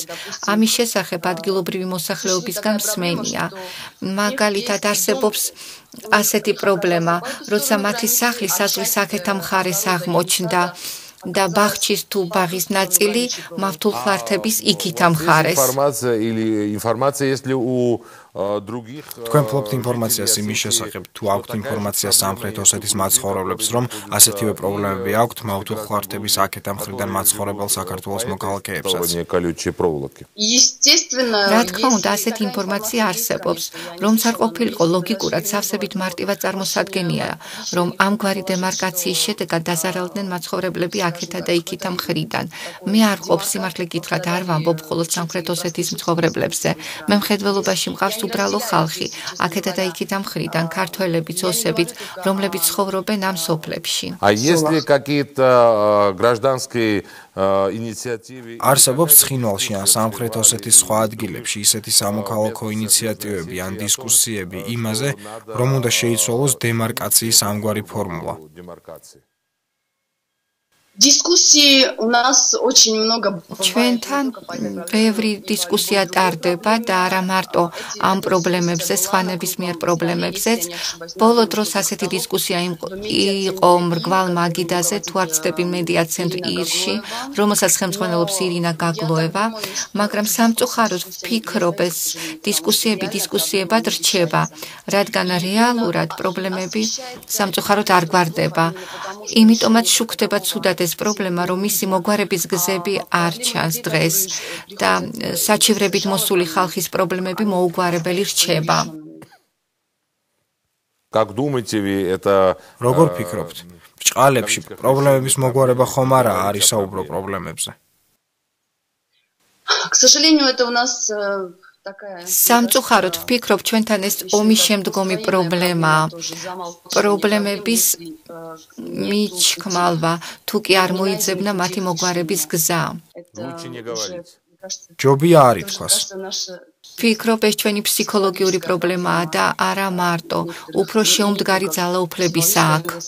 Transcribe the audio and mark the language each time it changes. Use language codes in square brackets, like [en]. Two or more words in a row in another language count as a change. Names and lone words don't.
[ka] ამის შესახებ ადგილობრივი მოსახლეობისგან მსმენია. მაგალითად არსებობს ასეთი პრობლემა, როცა მათი სახლი საზღვრის აქეთა მხარეს აღმოჩნდა და ბაღჩის თუ ბაღის ნაწილი მავთულ ხლართების იქით ამხარეს. [ru] Информация, если у других [ka] თქვენ ფლობთ ინფორმაციას იმის შესახებ, თუ აქვთ ინფორმაცია სამხრეთ ოსეთის მაცხოვრებლებს, რომ ასეთივე პრობლემები აქვთ მავთულ ხლართების აქეთა მხრიდან მაცხოვრებელ საქართველოს მოქალაქეებსაც. რა თქმა უნდა, ასეთი ინფორმაცია არსებობს, რომც არ ყოფილიყო ლოგიკურად სავსებით მარტივად წარმოსადგენია, რომ ამგვარი დემარკაციის შედეგად დაზარალდნენ მაცხოვრებლები აქეთა და იქითა მხრიდან. მე არ ყოფ სიმართლე გითხრათ, არ ვამბობ მხოლოდ სამხრეთ ოსეთის მცხოვრებლებზე. მე მხედველობაში მყავს უბრალო ხალხი, აქეთა და იქიდან მხრიდან ქართველებიც, ოსებიც, რომლებიც ცხოვრობენ ამ სოფლებში. [ru] А если какие-то гражданские инициативы [ka] არსებობს ცხინვალში ან სამხრეთ ოსეთის სხვა ადგილებში ისეთი სამოქალაქო ინიციატივები ან დისკუსიები იმაზე, რომ უნდა შეიცვალოს დემარკაციის ამგვარი ფორმულა. [ru] Дискуссии у нас очень много. [ka] ჩვენთან ბევრი დისკუსია ტარდება და არა მარტო ამ პრობლემებზე, სხვა ნებისმიერ პრობლემებზეც. ბოლო დროს ასეთი დისკუსია იყო მრგვალ მაგიდაზე, თუ არ ვცდები მედია ცენტრ ირში, რომელსაც ხელმძღვანელობს ირინა გაგლოევა, მაგრამ სამწუხაროდ ვფიქრობ, ეს დისკუსიებად რჩება, რადგან რეალურად პრობლემები სამწუხაროდ არ გვარდება. იმიტომაც შუქდება ცუდად ეს პრობლემა, რომ მისი მოგვარების გზები არ ჩანს დღეს და საჩივრებით მოსული ხალხის პრობლემები მოუგვარებელი რჩება. [ru] Как думаете вы, это [ka] როგორ ფიქრობთ? ბჭყალებში პრობლემების მოგვარება ხომ არა არის საუბრო პრობლემებზე? [ru] К сожалению, это у нас [ka] სამწუხაროდ ვფიქრობ, ჩვენთან ეს ომის შემდგომი პრობლემაა. პრობლემების მიჩქმალვა, თუ კი არ მოიძებნა მათი მოგვარების გზა. ჯობია არ ითქვას. ვფიქრობ, ეს ჩვენი ფსიქოლოგიური პრობლემაა და არა მარტო, უფრო შეუმდგარი ძალაუფლებისა აქ.